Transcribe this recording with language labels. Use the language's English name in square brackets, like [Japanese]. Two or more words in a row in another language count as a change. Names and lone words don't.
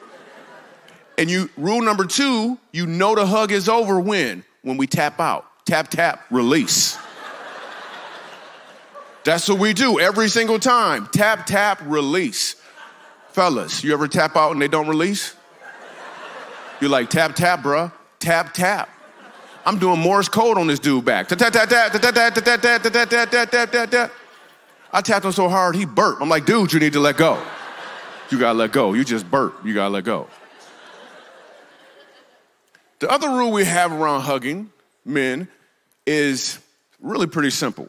[English] And rule number 2, you know the hug is over when we tap out. Tap, tap, release. That's what we do every single time. Tap, tap, release. Fellas, you ever tap out and they don't release? You're like, tap, tap, bruh. Tap, tap. I'm doing Morse code on this dude back. Tap, tap, tap, tap, tap, tap, tap, tap, tap, tap, tap, tap, tap, tap. I tapped him so hard, he burped. I'm like, dude, you need to let go. You gotta let go. You just burped. You gotta let go. The other rule we have around hugging men is really pretty simple.